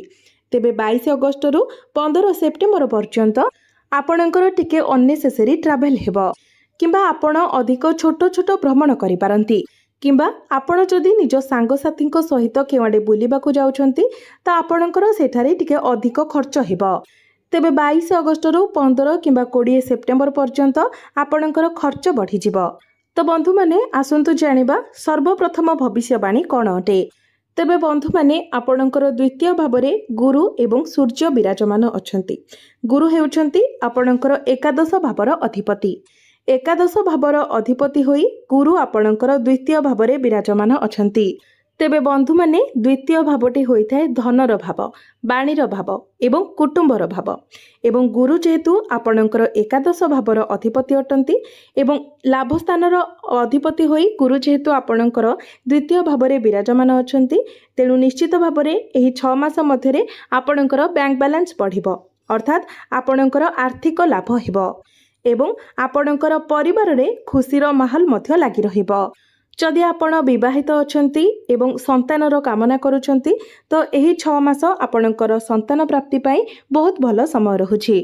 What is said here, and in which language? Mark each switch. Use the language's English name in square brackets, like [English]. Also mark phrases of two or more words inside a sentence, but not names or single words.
[Odia] ତେବେ 22 ଅଗଷ୍ଟ ରୁ 15 ସେପ୍ଟେମ୍ବର ପର୍ଯ୍ୟନ୍ତ ଆପଣଙ୍କର ଟିକେ [English] unnecessary travel [Odia] ହେବ କିମ୍ବା ଆପଣ ଅଧିକ ଛୋଟ ଛୋଟ ଭ୍ରମଣ କରି ପାରନ୍ତି କିମ୍ବା ଆପଣ ଯଦି ନିଜ ସାଙ୍ଗସାଥୀ ସହିତ କେଉଁଆଡ଼େ ବୁଲିବାକୁ ଯାଉଛନ୍ତି ତା ଆପଣଙ୍କର ସେଠାରେ ଟିକେ ଅଧିକ ଖର୍ଚ୍ଚ ହେବ। ତେବେ 22 ଅଗଷ୍ଟ ରୁ 15 କିମ୍ବା 20 ସେପ୍ଟେମ୍ବର ପର୍ଯ୍ୟନ୍ତ ଆପଣଙ୍କର ଖର୍ଚ୍ଚ ବଢ଼ି ଯିବ। ତ ବନ୍ଧୁମାନେ ଆସନ୍ତୁ ଜାଣିବା ସର୍ବପ୍ରଥମ ଭବିଷ୍ୟବାଣୀ କଣ ଅଟେ। ତେବେ ବନ୍ଧୁମାନେ ଆପଣଙ୍କର ଦ୍ୱିତୀୟ ଭାବରେ ଗୁରୁ ଏବଂ ସୂର୍ଯ୍ୟ ବିରାଜମାନ ଅଛନ୍ତି। ଗୁରୁ ହେଉଛନ୍ତି ଆପଣଙ୍କର ଏକାଦଶ ଭାବର ଅଧିପତି। ଏକାଦଶ ଭାବର ଅଧିପତି ହୋଇ ଗୁରୁ ଆପଣଙ୍କର ଦ୍ୱିତୀୟ ଭାବରେ ବିରାଜମାନ ଅଛନ୍ତି। ତେବେ ବନ୍ଧୁମାନେ ଦ୍ୱିତୀୟ ଭାବଟି ହୋଇଥାଏ ଧନର ଭାବ, ବାଣୀର ଭାବ ଏବଂ କୁଟୁମ୍ବର ଭାବ ଏବଂ ଗୁରୁ ଯେହେତୁ ଆପଣଙ୍କର ଏକାଦଶ ଭାବର ଅଧିପତି ଅଟନ୍ତି ଏବଂ ଲାଭ ସ୍ଥାନର ଅଧିପତି ହୋଇ ଗୁରୁ ଯେହେତୁ ଆପଣଙ୍କର ଦ୍ୱିତୀୟ ଭାବରେ ବିରାଜମାନ ଅଛନ୍ତି ତେଣୁ ନିଶ୍ଚିତ ଭାବରେ ଏହି 6 ମାସ ମଧ୍ୟରେ ଆପଣଙ୍କର [English] bank balance [Odia] ବଢ଼ିବ ଅର୍ଥାତ ଆପଣଙ୍କର ଆର୍ଥିକ ଲାଭ ହେବ ଏବଂ ଆପଣଙ୍କର ପରିବାର ରେ ଖୁସିର ମାହୌଲ ମଧ୍ୟ ଲାଗି ରହିବ। ଯଦି ଆପଣ ବିବାହିତ ଅଛନ୍ତି ଏବଂ ସନ୍ତାନର କାମନା କରୁଛନ୍ତି ତ ଏହି 6 ମାସ ଆପଣଙ୍କର ସନ୍ତାନ ପ୍ରାପ୍ତି ପାଇଁ ବହୁତ ଭଲ ସମୟ ରହୁଛି।